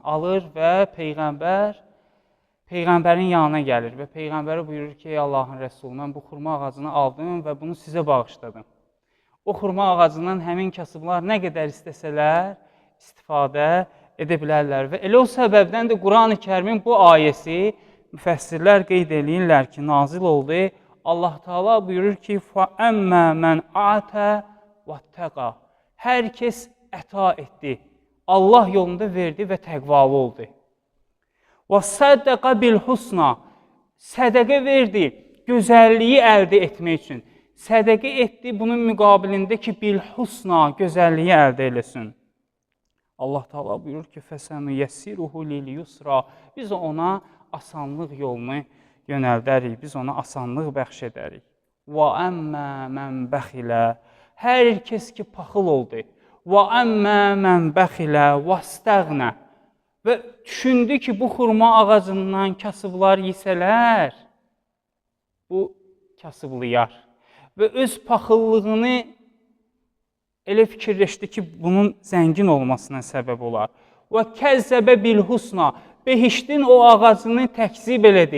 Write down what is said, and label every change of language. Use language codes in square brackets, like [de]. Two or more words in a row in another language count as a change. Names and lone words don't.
[az] Alır və Peyğəmbərin yanına gəlir və Peyğəmbərə buyurur ki, ey Allahın Rəsulü, mən bu xurma ağacını aldım və bunu sizə bağışladım. O xurma ağacından həmin kasıblar nə qədər istəsələr, istifadə edə bilərlər. Və elə o səbəbdən də Quran-ı Kərimin bu ayəsi müfəssirlər qeyd edirlər ki, nazil oldu. Allah Teala buyurur ki, [ar] فَأَمَّا مَنْ عَاتَ وَاتَّقَى [az] Hər kəs əta etdi, Allah yolunda verdi və təqvalı oldu. [ar] وَصَدَّقَ بِالْحُسْنَى [az] Sədəqə verdi, gözəlliyi əldə etmək üçün. Sədəqə etdi, bunun müqabilində ki, bilhusna, gözəlliyi əldə eləsin. Allah Teala buyurur ki, [ar] فَسَنُيَسِّرُهُ لِلْيُسْرَى [az] Biz ona asanlıq yolunu yönəldərik, biz ona asanlıq bəxş edərik. [ar] وَأَمَّا مَنْ بَخِلَ [az] Hər kəs ki, paxıl oldu. [ar] وَأَمَّا مَنْ بَخِلَ وَاسْتَغْنَى [az] Və düşündü ki, bu xurma ağacından kasıblar yesələr, bu kasıblayar. Və öz paxıllığını elə fikirləşdi ki, bunun zəngin olmasına səbəb olar. [ar] وكذب بالحسنى [az] Behiştin o ağacını təkzib elədi.